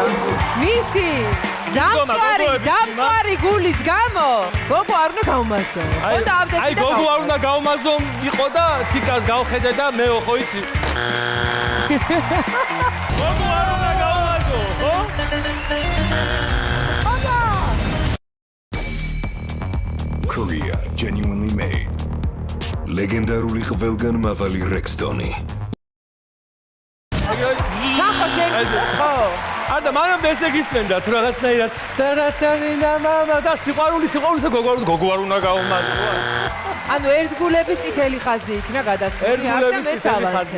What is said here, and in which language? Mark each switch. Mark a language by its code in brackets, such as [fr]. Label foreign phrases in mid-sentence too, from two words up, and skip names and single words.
[ka] მისი დამწვარი გულის გამო გოგო არ უნდა გაუმაზო. უნდა ავდები და აი გოგო არ უნდა გაუმაზო იყო და თიკას გავხედე და მე ხო იცი. გოგო არ უნდა გაუმაზო, ხო? [en] Korea genuinely made. [ka] ლეგენდარული ყველგანმავალი რექსტონი. ხო და მანამდე ესე გისმენდა თუ რაღაცნაირად და მამა და სიყვარულის გოგო არ უნდა გაუმაზო. ანუ ერთგულების წითელი ხაზი იქნა გადასული აქ და მეც ავარდე.